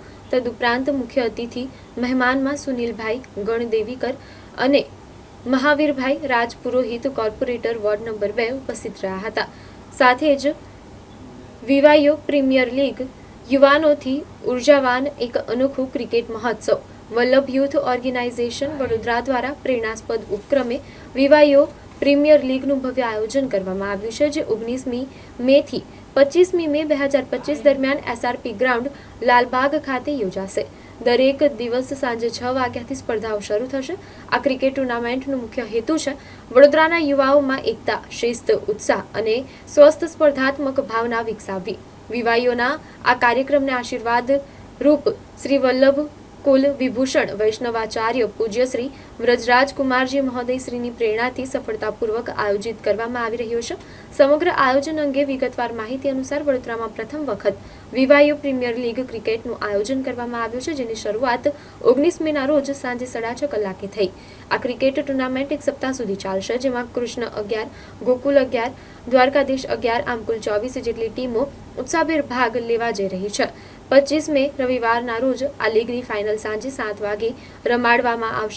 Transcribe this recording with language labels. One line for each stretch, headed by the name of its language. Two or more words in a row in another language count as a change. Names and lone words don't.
Gujarati: તદુપરાંત મુખ્ય અતિથિ મહેમાનમાં સુનિલભાઈ ગણદેવીકર અને મહાવીરભાઈ રાજપુરોહિત કોર્પોરેટર વોર્ડ નંબર 2 ઉપસ્થિત રહ્યા હતા। સાથે જ વિવાયુ પ્રીમિયર લીગ યુવાનોથી ઉર્જાવાન એક અનોખું ક્રિકેટ મહોત્સવ વલ્લભ યૂથ ઑર્ગેનાઇઝેશન વડોદરા દ્વારા પ્રેરણાસ્પદ ઉપક્રમે વિવાયો પ્રીમિયર लीगનું ભવ્ય આયોજન કરવામાં આવ્યું છે, જે 19મી મે થી 25મી મે 2025 દરમિયાન એસઆરપી ગ્રાઉન્ડ લાલબાગ ખાતે યોજાશે। દરેક દિવસ સાંજે 6 વાગ્યાથી સ્પર્ધાઓ શરૂ થશે। આ ક્રિકેટ ટુર્નામેન્ટનો મુખ્ય હેતુ છે વડોદરાના યુવાઓમાં એકતા, શિસ્ત, ઉત્સાહ અને સ્વસ્થ સ્પર્ધાત્મક ભાવના વિકસાવવી। વિવાયોના આ કાર્યક્રમને આશીર્વાદ રૂપ શ્રી વલ્લભ કુલ વિભૂષણ વૈષ્ણવાચાર્ય પૂજ્ય શ્રી વ્રજરાજ કુમારજી મહોદય શ્રીની પ્રેરણાથી સફળતાપૂર્વક આયોજિત કરવામાં આવી રહ્યો છે। સમગ્ર આયોજન અંગે વિગતવાર માહિતી અનુસાર વડોદરામાં પ્રથમ વખત વિવાયુ પ્રીમિયર લીગ क्रिकेटનું આયોજન કરવામાં આવ્યું છે, જેની શરૂઆત 19 મેના રોજ સાંજે 6:30 કલાકે થઈ। આ ક્રિકેટ ટુર્નામેન્ટ એક સપ્તાહ સુધી ચાલશે, જેમાં કૃષ્ણ 11, ગોકુલ 11, દ્વારકાધીશ 11 આમ કુલ 24 જેટલી ટીમો ઉત્સાહભેર ભાગ લેવા જઈ રહી છે। 25 મે રવિવારના રોજ આ લીગની ફાઇનલ સાંજે 7 વાગે રમાડવામાં આવશે।